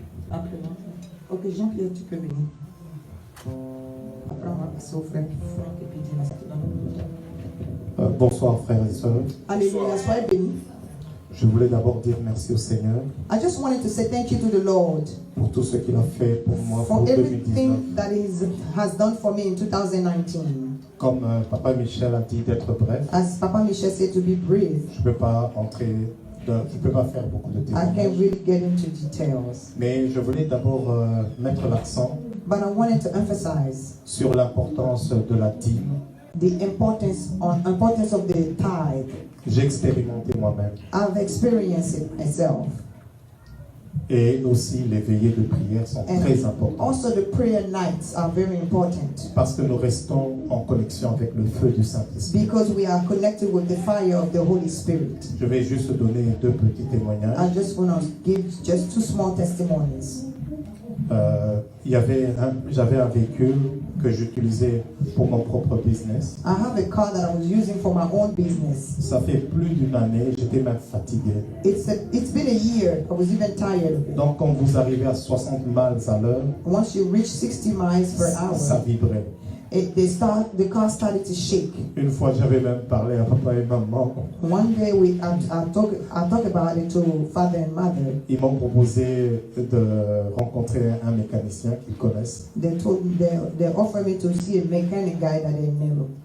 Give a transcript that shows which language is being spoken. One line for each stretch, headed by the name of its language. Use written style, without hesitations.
French: Après, ok, Jean-Pierre, tu peux venir. Après, on va passer au frère Franck et puis Dynastie dans le monde. Bonsoir frères et sœurs. Alléluia, soyez bénis. Je voulais d'abord dire merci au Seigneur
English: I just wanted to say thank you to the Lord
French: pour tout ce qu'il a fait pour moi
English: for
French: pour 2019.
English: everything that He has done for me in 2019.
French: Comme Papa Michel a dit d'être bref,
English: As Papa Michel said, to be brief,
French: je ne peux pas je ne peux pas faire beaucoup de
English: I can't
French: témoignages.
English: really get into details.
French: Mais je voulais d'abord mettre l'accent
English: But I wanted to emphasize
French: sur l'importance de la dîme.
English: the importance of the tithe.
French: J'ai expérimenté moi-même.
English: I've experienced it myself.
French: Et aussi les veillées de prière sont très importantes.
English: Also the prayer nights are very important
French: Parce que nous restons en connexion avec le feu du Saint-Esprit.
English: because we are connected with the fire of the Holy Spirit.
French: Je vais juste donner 2 petits témoignages.
English: I just want to give just 2 small testimonies.
French: J'avais un véhicule que j'utilisais pour mon propre business.
English: I have a car that I was using for my own business.
French: Ça fait plus d'une année, j'étais même fatigué.
English: It's been a year. I was even tired.
French: Donc quand vous arrivez à 60 miles à l'heure,
English: Once you reach 60 miles per
French: ça
English: hour,
French: vibrait.
English: the car started to shake.
French: Une fois, j'avais même parlé à papa et maman.
English: One day I talked about it to father and mother.
French: Ils m'ont proposé de rencontrer un mécanicien qu'ils connaissent.
English: They offered me to see a mechanic guy that they knew.